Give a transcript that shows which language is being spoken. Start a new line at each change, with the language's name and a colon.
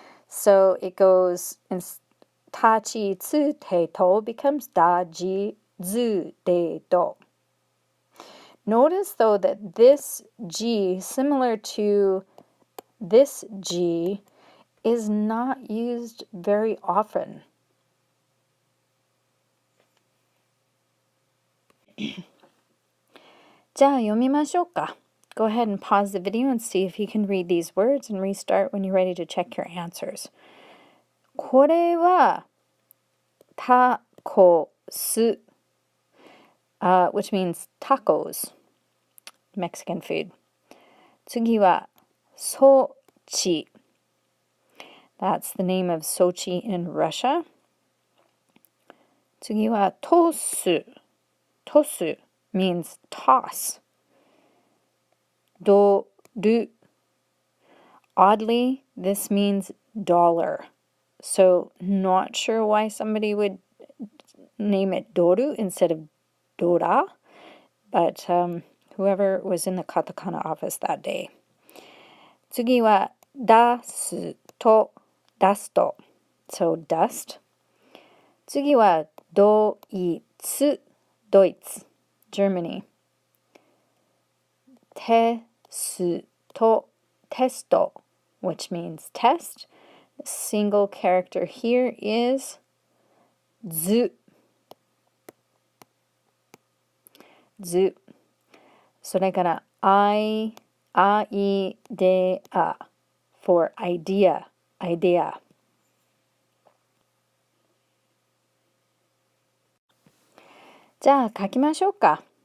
English: So it goes, in tachi tsu te to becomes daji zu de do. Notice though that this G, similar to this G, is not used very often.
Japanese: じゃあ読みましょうか.
English: Go ahead and pause the video and see if you can read these words and restart when you're ready to check your answers.
Japanese: これはタコス,
English: which means tacos, Mexican food.
Japanese: 次はソチ.
English: That's the name of Sochi in Russia.
Japanese: 次はトス.
English: Tosu means toss. Doru. Oddly, this means dollar. So not sure why somebody would name it doru instead of dora, but whoever was in the katakana office that day.
Japanese: 次は出すと
English: dasto. So dust.
Japanese: 次はドイツ Deutsch, Germany.
English: テスト testo, which means test. The single character here is zu. Zu.
Japanese: それからアイデア
English: for idea.
Japanese: じゃあ書きましょうか.